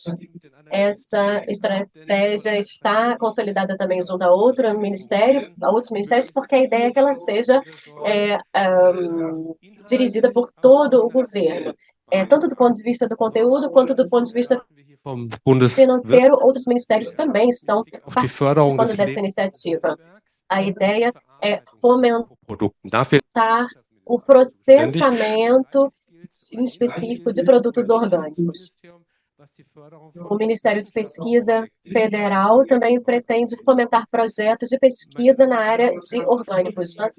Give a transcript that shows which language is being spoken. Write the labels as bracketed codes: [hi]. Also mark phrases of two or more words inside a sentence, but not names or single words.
[pt] Essa estratégia está consolidada também junto a outros ministérios, porque a ideia é que ela seja dirigida por todo o governo, tanto do ponto de vista do conteúdo quanto do ponto de vista [de] vom Bundes [pt] financeiro, outros ministérios também estão [de] auf die Förderung [pt] participando [de] des [pt] dessa iniciativa. A ideia é fomentar [de] Produkten. Dafür [pt] o processamento em específico de produtos orgânicos. O Ministério de Pesquisa Federal também pretende fomentar projetos de pesquisa na área de orgânicos.